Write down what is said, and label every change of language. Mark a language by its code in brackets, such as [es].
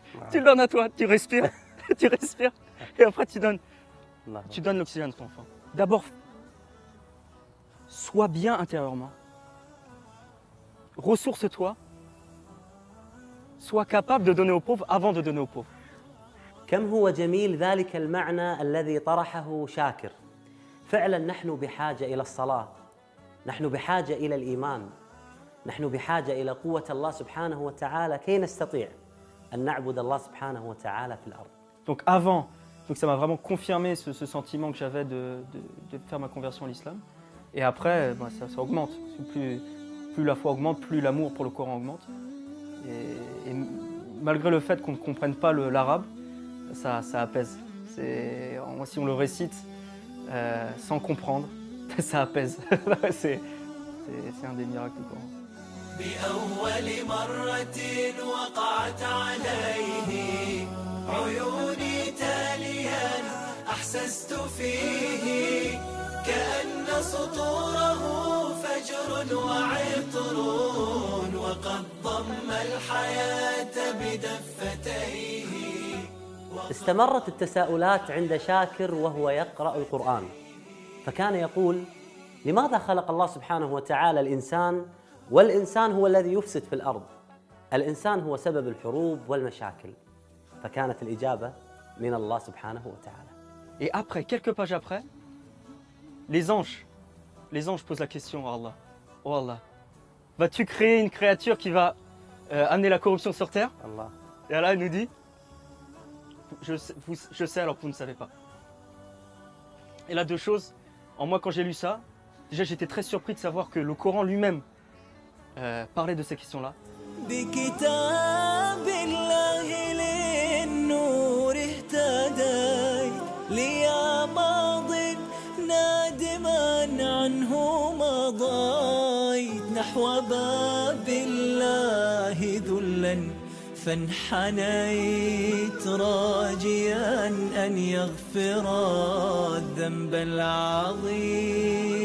[fr] Tu le donnes à toi, tu respires, tu respires, et après tu donnes l'oxygène à ton enfant. D'abord, sois bien intérieurement. Ressource-toi. Sois capable de donner aux pauvres avant de donner aux pauvres. [ar] كم هو جميل ذلك المعنى الذي طرحه شاكر. فعلا نحن بحاجة إلى الصلاة، نحن بحاجة إلى الإيمان، نحن بحاجة إلى قوة الله سبحانه وتعالى كي نستطيع أن نعبد الله سبحانه وتعالى في الأرض. [fr] Donc avant, ça m'a vraiment confirmé ce sentiment que j'avais de faire ma conversion à l'islam. Et après, ça augmente. Plus la foi augmente, plus l'amour pour le Coran augmente. Et malgré le fait qu'on ne comprenne pas l'arabe, ça apaise. Si on le récite sans comprendre, ça apaise. C'est un des miracles du Coran. [ar] بأول مرة وقعت عليه عيوني تاليا أحسست فيه كأن سطوره فجر وعطر وقد ضم الحياة بدفتيه. استمرت التساؤلات عند شاكر وهو يقرأ القرآن، فكان يقول: لماذا خلق الله سبحانه وتعالى الإنسان والإنسان هو الذي يفسد في الأرض؟ الإنسان هو سبب الحروب والمشاكل. فكانت الإجابة من الله سبحانه وتعالى. [fr] Et après, quelques pages après, les anges posent la question à Allah. Oh Allah, vas-tu créer une créature qui va amener la corruption sur terre? Allah. Et Allah nous dit, je sais alors que vous ne savez pas. Et là, deux choses. En moi, quand j'ai lu ça, déjà, j'étais très surpris de savoir que le Coran lui-même parlait de ces questions-là. [ar] بكتاب الله للنور اهتديت ليا ماض نادما عنه مضيت نحو باب الله ذلا فانحنيت راجيا أن يغفر الذنب العظيم